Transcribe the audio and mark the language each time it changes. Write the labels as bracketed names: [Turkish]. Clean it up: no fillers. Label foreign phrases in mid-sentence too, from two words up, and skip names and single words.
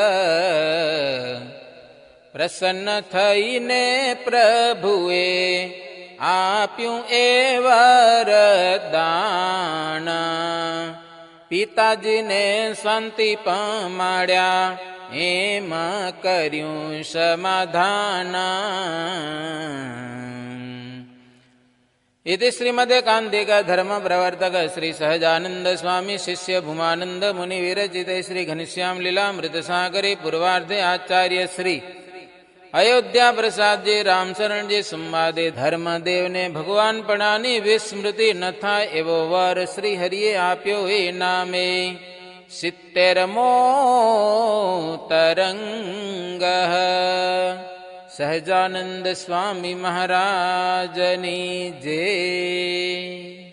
[Gujarati] પ્રસન્ન થઈને પ્રભુએ આપ્યું એ વરદાન. પિતાજીને શાંતિ પમાડ્યા એમ કર્યું સમાધાન. [Sanskrit] इति श्रीमदेकान्तिक धर्म प्रवर्तक श्री सहजानंद स्वामी शिष्य भूमानंद मुनि विरचित श्री घनश्याम लीलामृत सागरे पूर्वार्धे आचार्य श्री अयोध्या प्रसाद जी रामशरण जी संवादे [Gujarati] ધર્મદેવ ને ભગવાન પણાની વિસ્મૃતિ ન થા એવો વર શ્રી હરિયે આપ્યો એ નામે 70મો તરંગ. સહજાનંદ સ્વામી મહારાજની જય.